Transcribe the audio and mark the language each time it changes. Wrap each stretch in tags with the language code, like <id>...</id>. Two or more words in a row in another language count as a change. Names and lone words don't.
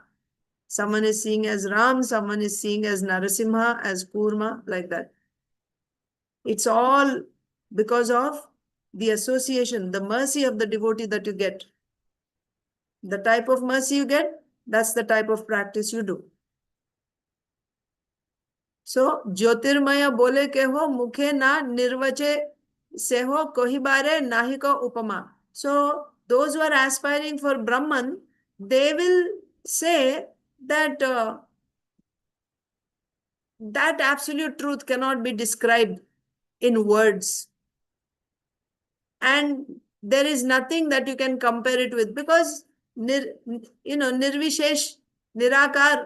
<en>Someone is seeing as Ram, someone is seeing as Narasimha, as Kurma, like that. It's all because of the association, the mercy of the devotee that you get. The type of mercy you get, that's the type of practice you do. So,</en> <bn>জ্যোতির্ময় বলে কে হো, মুখে না নির্বাচে সে হো, কহিবারে নাহি কো উপমা.</bn> <en>So, those who are aspiring for Brahman, they will say that that absolute truth cannot be described in words. And there is nothing that you can compare it with, because,</en> <sa>निर्विশেষ, निराकार.</sa>